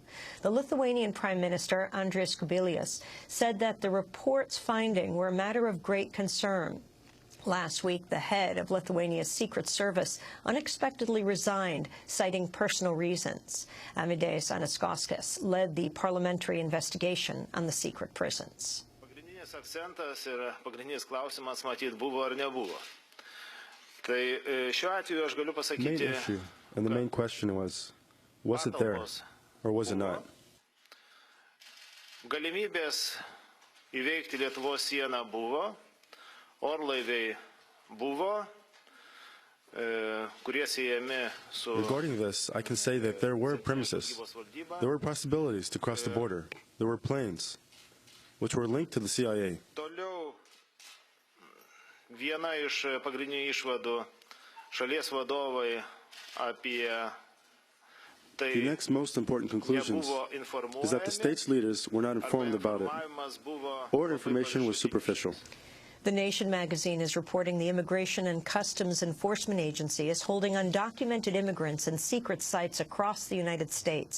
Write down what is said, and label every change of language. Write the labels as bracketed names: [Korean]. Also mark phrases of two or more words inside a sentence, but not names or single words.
[English] The Lithuanian Prime Minister, Andris Kubilius, said that the report's findings were a matter of great concern. Last week, the head of Lithuania's Secret Service unexpectedly resigned, citing personal reasons. Amideis Anaskauskis led the parliamentary investigation on the secret prisons. [Lithuanian] Pagrindinis akcentas ir pagrindinis klausimas matyt buvo ar nebuvo. Tai šiuo atveju aš galiu pasakyti. [English] Main issue, and the main question was it there or was it not? [Lithuanian] Galimybės įveikti Lietuvos sieną buvo, orlaiviai buvo, kurie siejami su. [English] Regarding this, I can say that there were premises. There were possibilities to cross the border. There were planes, which were linked to the CIA. [Lithuanian] Toliau viena iš pagrindinių išvadų šalies vadovai apie. [English] The next most important conclusion is that the state's leaders were not informed about it, or information was superficial. The Nation magazine is reporting the Immigration and Customs Enforcement Agency is holding undocumented immigrants in secret sites across the United States.